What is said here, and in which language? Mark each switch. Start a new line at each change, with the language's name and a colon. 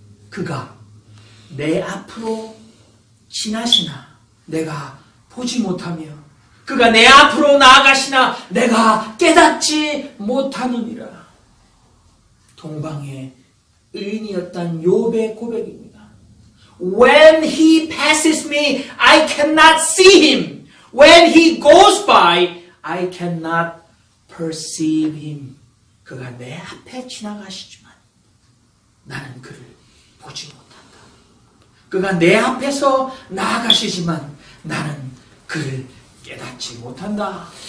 Korean: 그가 내 앞으로 지나시나 내가 보지 못하며 그가 내 앞으로 나아가시나 내가 깨닫지 못하느니라. 동방의 의인이었던 욥의 고백입니다.
English: When he passes me, I cannot see him. When he goes by, I cannot perceive him.
Korean: 그가 내 앞에 지나가시지만 나는 그를 보지 못한다. 그가 내 앞에서 나아가시지만 나는 그를 깨닫지 못한다.